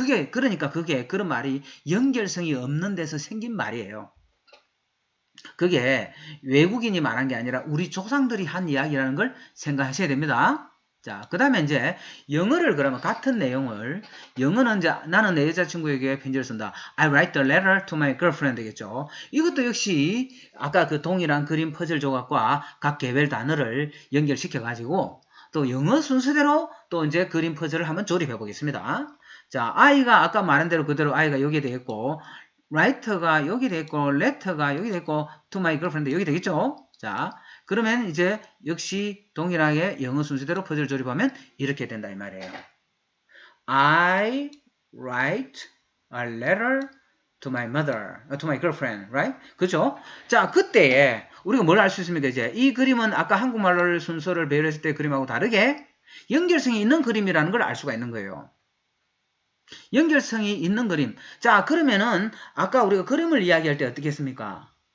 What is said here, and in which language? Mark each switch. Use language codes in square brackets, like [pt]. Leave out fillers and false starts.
[ko] 그러니까 그런 말이 연결성이 없는 데서 생긴 말이에요. 그게 외국인이 말한 게 아니라 우리 조상들이 한 이야기라는 걸 생각하셔야 됩니다. 자, 그 다음에 이제 영어를 그러면 같은 내용을 영어는 이제 나는 내 여자친구에게 편지를 쓴다. [en] I write a letter to my girlfriend [ko] 되겠죠. 이것도 역시 아까 그 동일한 그림 퍼즐 조각과 각 개별 단어를 연결시켜 가지고 또 영어 순서대로 또 이제 그림 퍼즐을 한번 조립해 보겠습니다. 자, I가 아까 말한 대로 그대로 I가 여기에 되겠고, write가 여기 되겠고, letter가 여기 되겠고, [en] to my girlfriend [ko] 여기 되겠죠? 자, 그러면 이제 역시 동일하게 영어 순서대로 퍼즐 조립하면 이렇게 된다 이 말이에요. [en] I write a letter to my mother, to my girlfriend, right? [ko] 그죠? 자, 그때에 우리가 뭘 알 수 있습니까? 이제 이 그림은 아까 한국말로 순서를 배열했을 때 그림하고 다르게 연결성이 있는 그림이라는 걸 알 수가 있는 거예요. 연결성이 있는 그림. 자, 그러면은 아까 우리가 그림을 이야기할 때 어떻게 했습니까?